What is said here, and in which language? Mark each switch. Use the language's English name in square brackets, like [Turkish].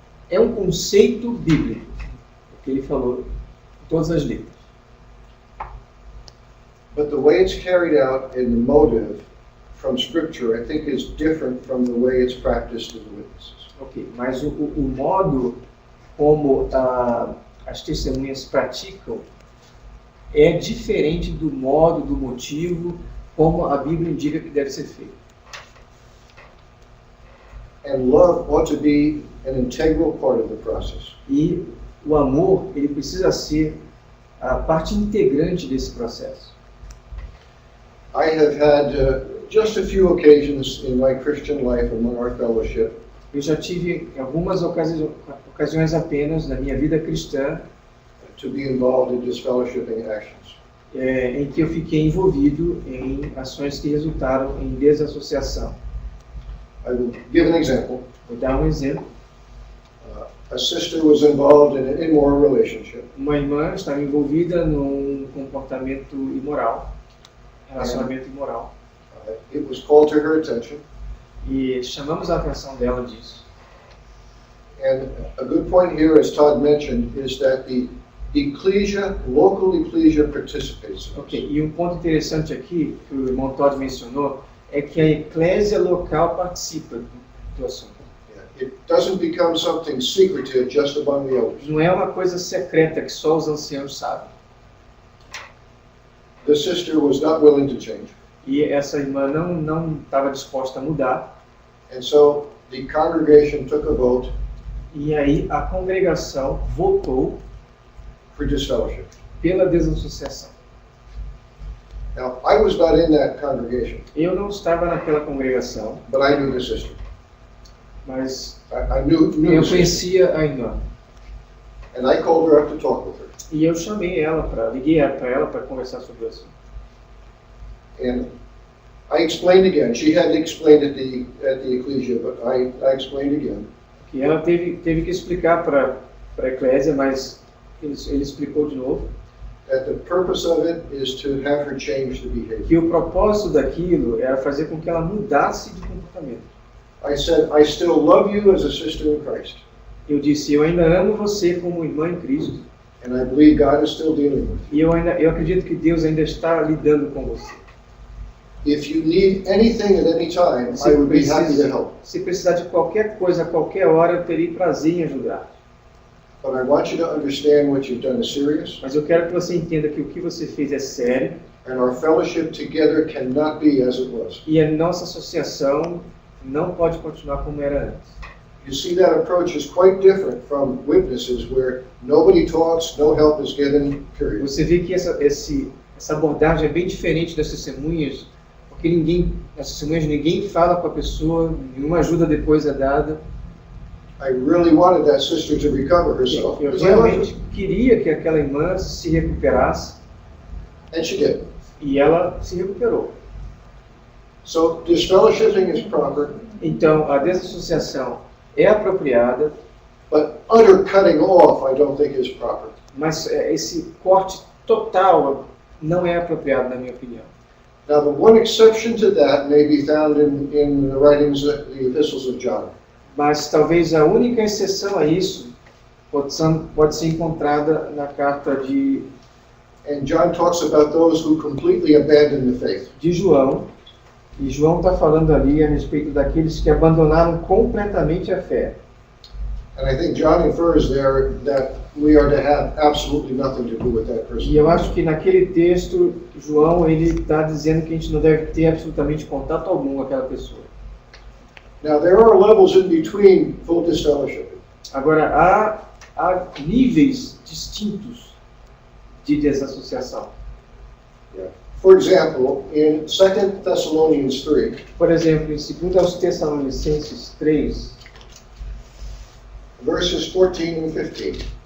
[Portuguese] É um conceito bíblico, que ele falou em todas as letras. [English] But the way it's carried out in the motive from Scripture, I think, is different from the way it's practiced in the witnesses. [Portuguese] Ok, mas o modo como as testemunhas praticam é diferente do modo, do motivo, como a Bíblia indica que deve ser feito. [English] And love ought to be an integral part of the process. [Portuguese] E o amor, ele precisa ser a parte integrante desse processo. [English] I have had just a few occasions in my Christian life among our fellowship [Portuguese] Eu já tive algumas ocasiões apenas na minha vida cristã [English] to be involved in disfellowshipping actions. [Portuguese] em que eu fiquei envolvido em ações que resultaram em desassociação. [English] I will give an example. [Portuguese] Vou dar um exemplo. [English] A sister was involved in an immoral relationship. [Portuguese] Uma irmã estava envolvida num comportamento imoral, relacionamento imoral. [English] It was called to her attention. [Portuguese] E chamamos a atenção dela disso. [English] And a good point here, as Todd mentioned, is that the ecclesia, local ecclesia, participates in Ok, this. [Portuguese] e um ponto interessante aqui, que o irmão Todd mencionou, é que a eclésia local participa do assunto. [English] It doesn't become something secretive just among the elders. [Portuguese] Não é uma coisa secreta que só os anciãos sabem. [English] The sister was not willing to change. [Portuguese] E essa irmã não estava disposta a mudar. [English] And so the congregation took a vote [Portuguese] E aí a congregação votou [English] for disfellowship. [Portuguese] pela desassociação. [English] Now, I was not in that congregation, [Portuguese] Eu não estava naquela congregação, [English] but I knew the sister. [Portuguese] mas [English] I knew [Portuguese] eu [English] the sister. [Portuguese] conhecia a irmã. [English] And I called her up to talk with her. [Portuguese] E eu chamei ela, liguei para ela para conversar sobre o assunto. [English] And I explained again. She had explained at the ecclesia, but I explained again. [Portuguese] Que ela teve que explicar para a eclésia, mas ele explicou de novo [English] That the purpose of it is to have her change the behavior. [Portuguese] que o propósito daquilo era fazer com que ela mudasse de comportamento. [English] I said, I still love you as a sister in Christ, [Portuguese] Eu disse, eu ainda amo você como irmã em Cristo, [English] and I believe God is still dealing with you. [Portuguese] e eu acredito que Deus ainda está lidando com você. [English] If you need anything at any time, I would be happy to help. [Portuguese] Se precisar de qualquer coisa, a qualquer hora, eu teria prazer em ajudar. [English] But I want you to understand what you've done is serious, [Portuguese] Mas eu quero que você entenda que o que você fez é sério, [English] and our fellowship together cannot be as it was. [Portuguese] e a nossa associação não pode continuar como era antes. [English] You see, that approach is quite different from witnesses where nobody talks, no help is given, period. [Portuguese] Você vê que essa abordagem é bem diferente das testemunhas, porque nas testemunhas ninguém fala com a pessoa, nenhuma ajuda depois é dada. [English] I really wanted that sister to recover herself, [Portuguese] Eu [English] because I loved her. [Portuguese] realmente queria que aquela irmã se recuperasse, [English] And she did. [Portuguese] e ela se recuperou. [English] So disfellowshipping is proper, [Portuguese] Então, a desassociação é apropriada, [English] but utter cutting off I don't think is proper. [Portuguese] mas esse corte total não é apropriado, na minha opinião. [English] Now, the one exception to that may be found in the writings, the epistles of John. [Portuguese] Mas talvez a única exceção a isso pode ser encontrada na carta [English] And John talks about those who completely abandon the faith. [Portuguese] de João. E João está falando ali a respeito daqueles que abandonaram completamente a fé. [English] And I think John infers there that we are to have absolutely nothing to do with that person. [Portuguese] E eu acho que naquele texto, João ele está dizendo que a gente não deve ter absolutamente contato algum com aquela pessoa. [English] Now, there are levels in between full disfellowship. [Portuguese] Agora, há níveis distintos de desassociação. [English] For example, in 2 Thessalonians 3, [Portuguese] Por exemplo, em 2 aos Tessalonicenses 3, [English] verses 14 and 15.